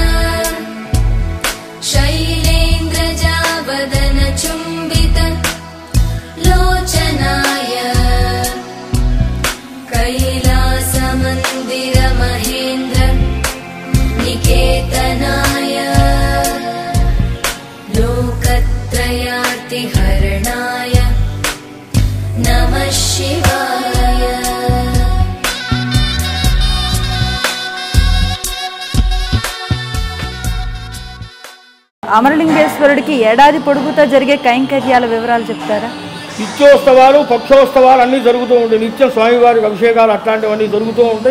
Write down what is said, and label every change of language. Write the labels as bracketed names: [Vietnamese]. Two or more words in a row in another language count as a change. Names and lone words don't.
[Sanskrit] शैलेन्द्रजावदन चुम्बित लोचनाय कैलासमन्दिर महेन्द्र निकेतनाय लोकत्रयार्तिहरणाय नमः शिवाय [Telugu] అమరలింగేశ్వరుడికి ఏడాది పొడుగుతో జరిగే కైంకర్యాల వివరాలు చెప్తారా? నిత్యోత్సవాలు పక్షోత్సవాలు అన్నీ జరుగుతూ ఉంటాయి. నిత్యం స్వామివారికి అభిషేకాలు అట్లాంటివన్నీ జరుగుతూ ఉంటాయి.